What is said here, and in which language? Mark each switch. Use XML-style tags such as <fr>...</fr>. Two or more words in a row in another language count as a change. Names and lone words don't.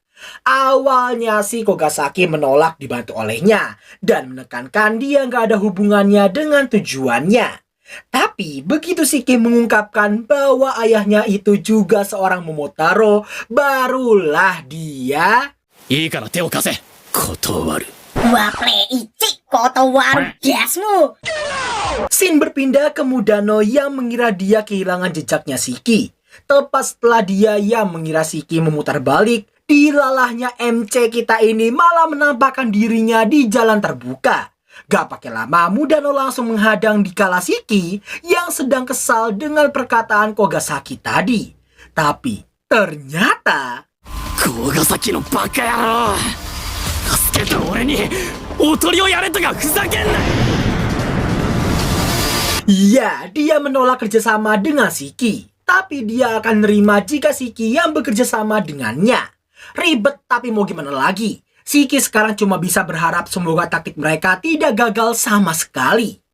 <id>Awalnya si Kogasaki menolak dibantu olehnya dan menekankan dia nggak ada hubungannya dengan tujuannya. Tapi begitu Shiki mengungkapkan bahwa ayahnya itu juga seorang Momotaro, barulah dia...</id> <ja>いいから手を貸せ断る Waple ichi, kotowaru desmu.</ja> <id>Scene berpindah ke Mudano yang mengira dia kehilangan jejaknya Shiki. Tepat setelah dia yang mengira Shiki memutar balik, dilalahnya MC kita ini malah menampakkan dirinya di jalan terbuka. Gak pakai lama, Mudano langsung menghadang di kala Shiki yang sedang kesal dengan perkataan Kogasaki tadi. Tapi ternyata...</id> <ja>高ヶ崎のバカ野郎助けた俺におとりをやれとかふざけんな</ja> <id>Iya, dia menolak kerjasama dengan Shiki. Tapi dia akan nerima jika Shiki yang bekerja sama dengannya. Ribet, tapi mau gimana lagi? Shiki sekarang cuma bisa berharap semoga taktik mereka tidak gagal sama sekali.</id>